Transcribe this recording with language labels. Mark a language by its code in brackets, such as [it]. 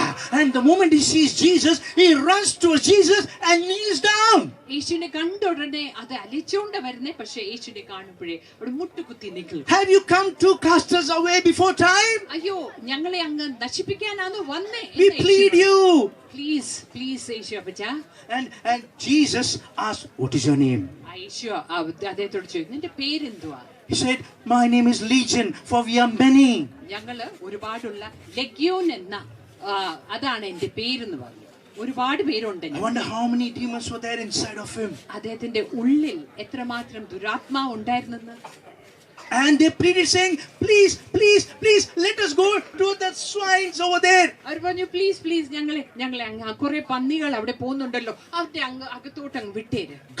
[en] And the moment he sees Jesus, he runs towards Jesus and kneels down. [ml] യേശുവിനെ കണ്ട ഉടനെ അത് അലിച്ചുകൊണ്ട് വരുന്നേ, പക്ഷെ യേശുവിനെ കാണുമ്പോഴേ അവിടെ മുട്ടുകുത്തി നിൽക്കും. [en] Have you come to cast us away before time? [ml] അയ്യോ ഞങ്ങളെ അങ്ങ് നശിപ്പിക്കാനാണ് വന്നേ. [en] We plead you. [ml] Please യേശു അപ്പച്ച. [en] And Jesus asked, what is your name? [ml] യേശു അദ്ദേഹത്തോട് ചോദിച്ചു, നിന്റെ പേരെന്തുവാ? [en] He said, my name is Legion, for we are many. [ml] ഞങ്ങള് ഒരുപാടുള്ള ലെഗ്യോൻ എന്ന അതാണ് എന്റെ പേരെന്ന് പറഞ്ഞു. ഒരുപാട് പേരുണ്ട്. [en] I wonder how many demons were there inside of him. [ml] അദ്ദേഹത്തിന്റെ ഉള്ളിൽ എത്രമാത്രം ദുരാത്മാവ് ഉണ്ടായിരുന്നെന്ന്. [en] And they pleaded saying, please let us go to the swines over there. [ml] അവർ പറഞ്ഞു പ്ലീസ് ഞങ്ങളെ കുറെ പന്നികൾ അവിടെ പോകുന്നുണ്ടല്ലോ, അവരുടെ അകത്തോട്ട് അങ്ങ് വിട്ടേര്.